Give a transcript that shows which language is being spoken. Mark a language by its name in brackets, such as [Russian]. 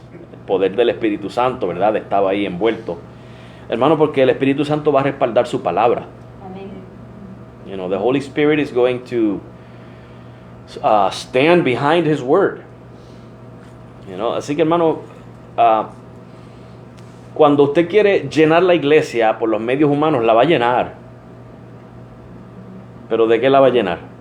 [Spanish] El poder del Espíritu Santo, ¿verdad? Estaba ahí envuelto, hermano, porque el Espíritu Santo va a respaldar su palabra. Amén. [English] You know, the Holy Spirit is going to stand behind His word. You know, [Spanish] así que, hermano, cuando usted quiere llenar la iglesia por los medios humanos, la va a llenar. ¿Pero de qué la va a llenar?